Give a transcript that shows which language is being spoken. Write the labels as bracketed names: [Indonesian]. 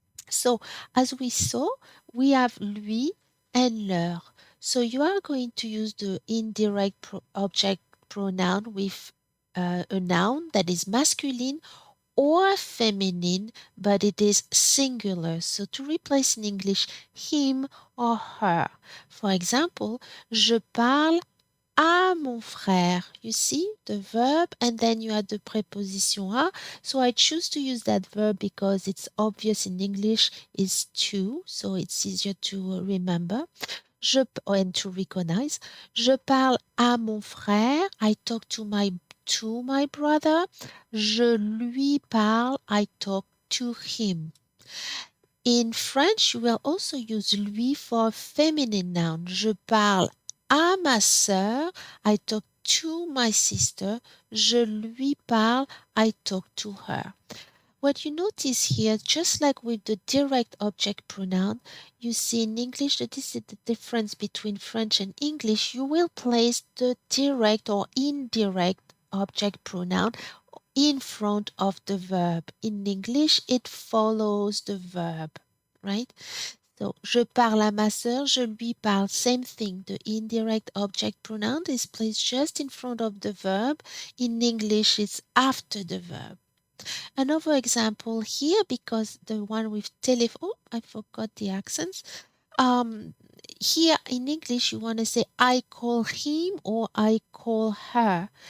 [English] So, as we saw, we have lui and leur. So you are going to use the indirect object pronoun with a noun that is masculine or feminine, but it is singular. So to replace in English him or her. For example, [French] je parle à mon frère. [English] You see the verb and then you add the preposition à. So I choose to use that verb because it's obvious in English is to, so it's easier to remember. And to recognize. [French] Je parle à mon frère. [English] I talk to my brother. [French] Je lui parle. [English] I talk to him. In French, you will also use lui for feminine noun. [French] Je parle à ma sœur. [English] I talk to my sister. [French] Je lui parle. [English] I talk to her. What you notice here, just like with the direct object pronoun, you see in English that this is the difference between French and English. You will place the direct or indirect object pronoun in front of the verb. In English, it follows the verb, right? [French] So, je parle à ma sœur, je lui parle. [English] Same thing. The indirect object pronoun is placed just in front of the verb. In English, it's after the verb. Another example here, because the one with telephone, oh, I forgot the accents. Here in English, you want to say I call him or I call her.